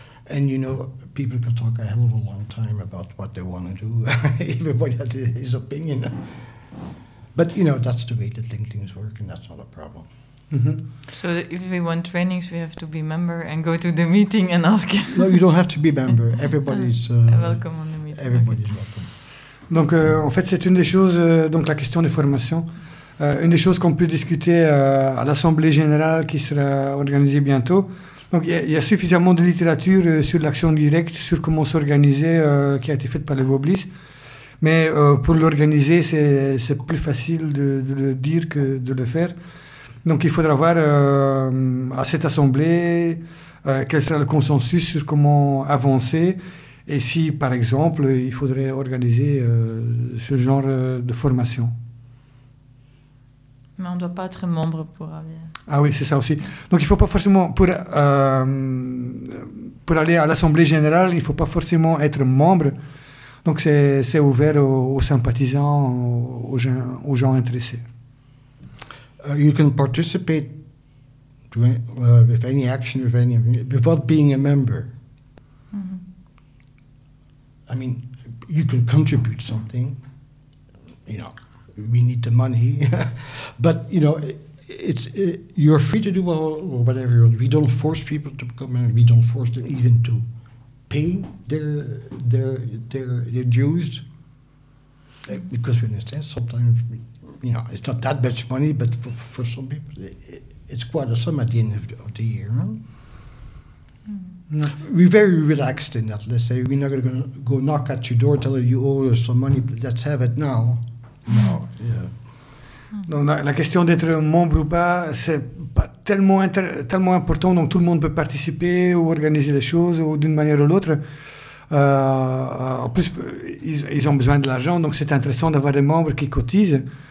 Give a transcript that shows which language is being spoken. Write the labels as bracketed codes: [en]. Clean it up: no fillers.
[en] And you know, people can talk a hell of a long time about what they want to do. Everybody has his opinion. But you know, that's the way the things work, and that's not a problem. Mm-hmm. So if we want trainings, we have to be member and go to the meeting and ask. No, you don't have to be member. Everybody's welcome on the meeting. Everybody's welcome. [fr] Donc en fait, c'est une des choses, donc la question des formations, une des choses qu'on peut discuter à l'Assemblée générale qui sera organisée bientôt. Donc il y a suffisamment de littérature sur l'action directe, sur comment s'organiser, qui a été faite par les Woblis. Mais pour l'organiser, c'est plus facile de le dire que de le faire. Donc il faudra voir à cette assemblée quel sera le consensus sur comment avancer et si, par exemple, il faudrait organiser ce genre de formation. Mais on ne doit pas être membre pour aller... Ah oui, c'est ça aussi. Donc il ne faut pas forcément, pour aller à l'assemblée générale, il ne faut pas forcément être membre. Donc c'est ouvert aux sympathisants, aux gens intéressés. [en] You can participate with any action, with any, without being a member. Mm-hmm. I mean, you can contribute something. You know, we need the money. But, you know, you're free to do whatever you want. We don't force people to become members. We don't force them even to pay their dues. Because we understand sometimes... You know, it's not that much money, but for some people, it's quite a sum at the end of the year. Huh? Mm. No. We're very relaxed in that. Let's say we're not going to go knock at your door, tell you owe us some money, but let's have it now. No, yeah. [fr] Donc, la question d'être membre ou pas, c'est pas tellement important. Donc tout le monde peut participer ou organiser les choses ou d'une manière ou l'autre. En plus, ils ont besoin de l'argent, donc c'est intéressant d'avoir des membres qui cotisent.